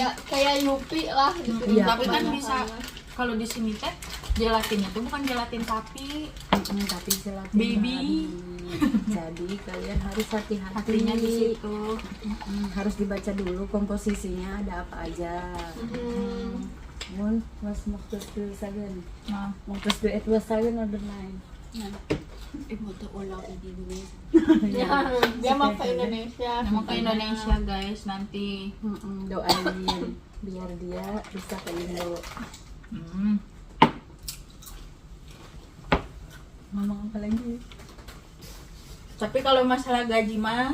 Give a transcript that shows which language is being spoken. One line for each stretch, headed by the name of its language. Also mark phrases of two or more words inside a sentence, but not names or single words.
Indonesian: kayak Yupi lah gitu. Iya, tapi kan kebanyakan. bisa kalau di sini teh gelatinnya tuh bukan gelatin sapi, Tapi gelatin Baby. babi. Jadi kalian harus hati-hati. hatinya di situ. Harus dibaca dulu komposisinya ada apa aja.
German: Und was möchtest du sagen?
Indonesian: Nah,
German: Möchtest du etwas sagen oder nein? Ich wollte Urlaub in Indonesia.
Indonesian: Ya, dia mau ke Indonesia. mau ke Indonesia guys nanti. Doain biar dia bisa ke Indo. Ngomong apa lagi? Tapi kalau masalah gaji mah